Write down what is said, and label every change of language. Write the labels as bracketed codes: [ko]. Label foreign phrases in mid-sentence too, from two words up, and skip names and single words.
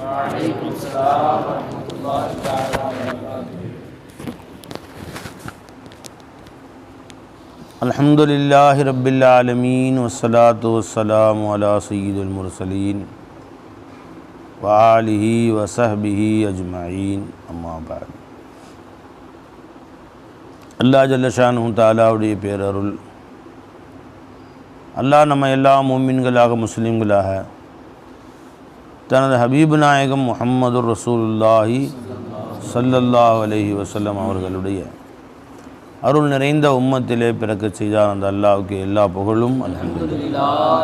[ar] الحمد لله رب العالمين والصلاة والسلام على سيد المرسلين وعلى آله وصحبه أجمعين، أما بعد. الله جل شأنه [ta] தஆலாவுடைய பேரருள், அல்லாஹ் நம்ம எல்லா முஃமின்களாக முஸ்லீம்களாக தனது ஹபீப் நாயகம் முஹம்மது [ar] رسول الله صلى الله عليه وسلم [ta] அவர்களுடைய அருள் நிறைந்த உம்மத்திலே பிறக்க செய்தார் அந்த அல்லாஹ்வுக்கு எல்லா புகழும் அல்ஹம்துலில்லாஹ்।